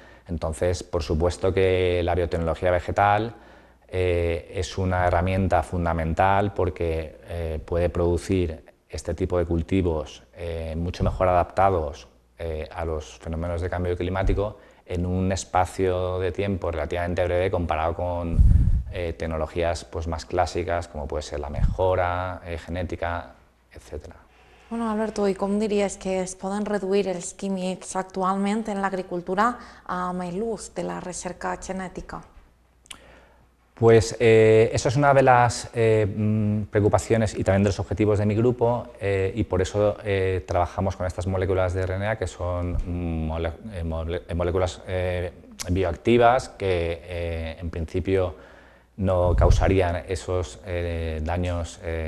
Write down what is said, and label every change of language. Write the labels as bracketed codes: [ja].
[es] Entonces, por supuesto que la biotecnología vegetal es una herramienta fundamental porque puede producir este tipo de cultivos mucho mejor adaptados a los fenómenos de cambio climático en un espacio de tiempo relativamente breve comparado con tecnologías pues, más clásicas como puede ser la mejora genética, etc. [ca] Bueno, Alberto, i com diries que es poden reduir els químics actualment en l'agricultura amb l'ús de la recerca genètica? [es] Pues eso es una de las preocupaciones y también de los objetivos de mi grupo y por eso trabajamos con estas moléculas de RNA que son moléculas bioactivas que en principio no causarían esos daños